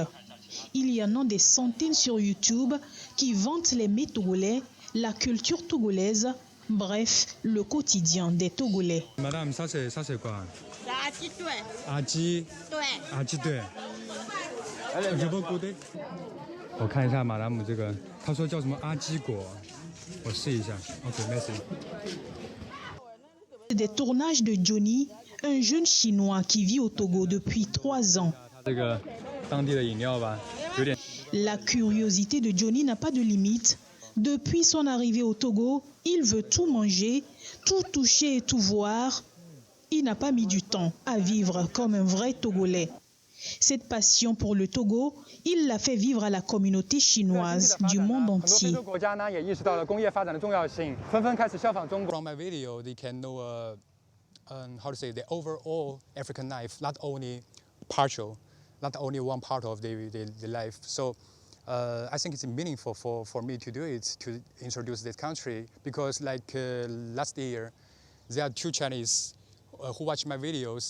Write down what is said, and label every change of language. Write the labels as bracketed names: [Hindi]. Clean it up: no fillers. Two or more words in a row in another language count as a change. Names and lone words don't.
[French] Il y en a des centaines sur YouTube qui vantent les mets togolais, la culture togolaise, bref, le quotidien des Togolais. Madame, ça c'est quoi? Aji. Aji. Je peux goûter? [Chinese] 我看一下马达姆这个，他说叫什么阿基果，我试一下。 [French] OK， merci。 Des tournages de Johnny, un jeune Chinois qui vit au Togo depuis 3 ans. [Chinese] 这个当地的饮料吧，有点。 [French] La curiosité de Johnny n'a pas de limite. Depuis son arrivée au Togo, il veut tout manger, tout toucher et tout voir. Il n'a pas mis du temps à vivre comme un vrai Togolais. Cette passion pour le Togo, il l'a fait vivre à la communauté chinoise du monde entier. [English] From my video, they can know how to say the overall African life, not only partial, not only one part of the life. So I think it's meaningful for me to do it, to introduce this country, because like last year, there are 2 Chinese who watch my videos.